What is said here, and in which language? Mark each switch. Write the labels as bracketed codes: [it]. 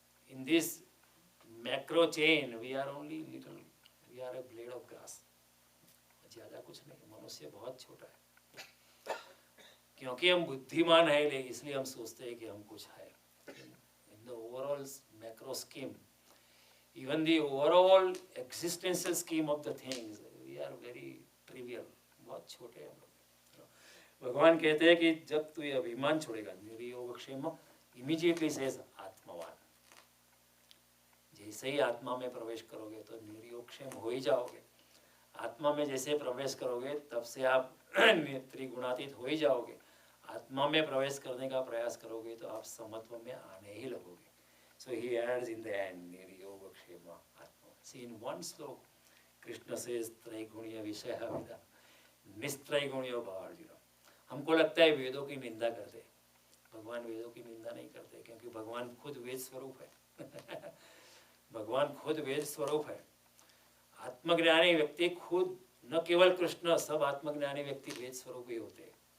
[en] In this macro chain, we are only little, we are a blade of grass. [hi] ज़्यादा कुछ नहीं, मनुष्य बहुत छोटा है. क्योंकि हम बुद्धिमान है इसलिए हम सोचते हैं कि हम कुछ है. [en] In the overall macro scheme, even the overall existential scheme of the things, we are very trivial, [hi] बहुत छोटे हैं हम लोग. भगवान कहते हैं कि जब तू ये अभिमान छोड़ेगा, निर्योग क्षेम, [en] immediately says [hi] आत्मवान. जैसे ही आत्मा में प्रवेश करोगे तो निर्योग क्षेम हो ही जाओगे. आत्मा में जैसे प्रवेश करोगे तब से आप त्रिगुणातीत हो ही जाओगे. आत्मा में प्रवेश करने का प्रयास करोगे तो आप समत्व में आने ही लगोगे. [en] So he adds in the end, निर्योग क्षेम आत्मा. See, in one sloka, Krishna says [sa] त्रैगुण्य विषय विदा निस्त्रैगुण्यो भावार्जुन. [hi] हमको लगता है वेदों की निंदा करते हैं, भगवान वेदों की निंदा नहीं करते, क्योंकि भगवान खुद वेद स्वरूप है. भगवान खुद वेद स्वरूप है. आत्मज्ञानी व्यक्ति खुद, न केवल कृष्ण, सब आत्मज्ञानी व्यक्ति वेद स्वरूप ही होते हैं.